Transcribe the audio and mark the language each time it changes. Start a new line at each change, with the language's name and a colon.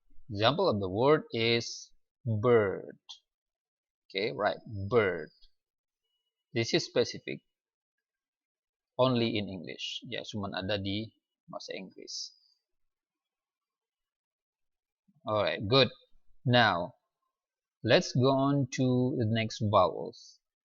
English: Example of the word is bird. Okay, right, bird. This is specific, only in English.
Indonesian: Ya, cuma ada di bahasa Inggris.
English: Alright, good. Now, let's go on to the next vowels.